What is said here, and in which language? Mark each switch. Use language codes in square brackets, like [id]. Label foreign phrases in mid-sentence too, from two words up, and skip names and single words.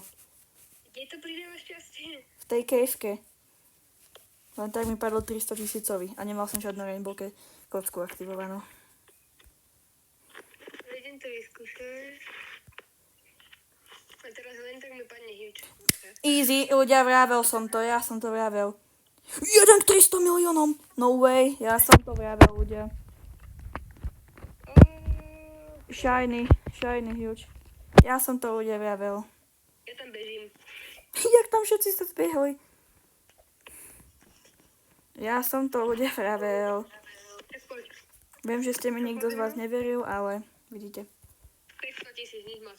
[sk] Kde to pridáva šťastie? V tej kejvke. Len tak mi padlo 300 000 a nemal som žiadnu rainbow kocku aktivovanú. Idem to vyskúšať. A teraz len tak mi padne huge. Easy, ľudia, vravel som to, ja som to vravel. 1 k 300 miliónom! [en] No way, [sk] ja som to vravel, ľudia. [en] Shiny huge. [sk] Ja som to ľudia vravel. Ja tam bežím. Jak tam všetci sa zbehli? Ja som to ľudia vravel. Tak poď. Viem, že ste mi nikto z vás neveril, ale vidíte. 500 000, nič moc.